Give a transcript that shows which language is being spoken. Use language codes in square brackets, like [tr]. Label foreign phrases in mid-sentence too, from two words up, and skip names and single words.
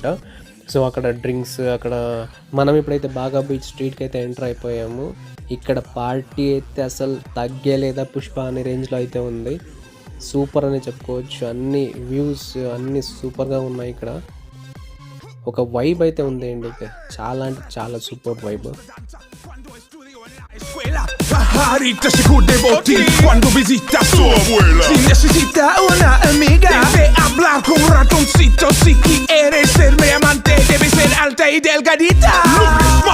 [te] సో అక్కడ డ్రింక్స్, అక్కడ మనం ఇప్పుడైతే బాగా [en] beach streetకి [te] అయితే ఎంటర్ అయిపోయాము. ఇక్కడ పార్టీ అయితే అసలు తగ్గేలేదా పుష్ప అనే రేంజ్లో అయితే ఉంది. సూపర్ అని చెప్పుకోవచ్చు. అన్ని వ్యూస్ అన్నీ సూపర్గా ఉన్నాయి. ఇక్కడ ఒక వైబ్ అయితే ఉంది అండి, చాలా అంటే చాలా [en] super vibe. [es] Pajarita se cubre botín cuando visita a su abuela. Si necesita una amiga, debe hablar con un ratoncito. Si quieres ser mi amante, debe ser alta y delgadita.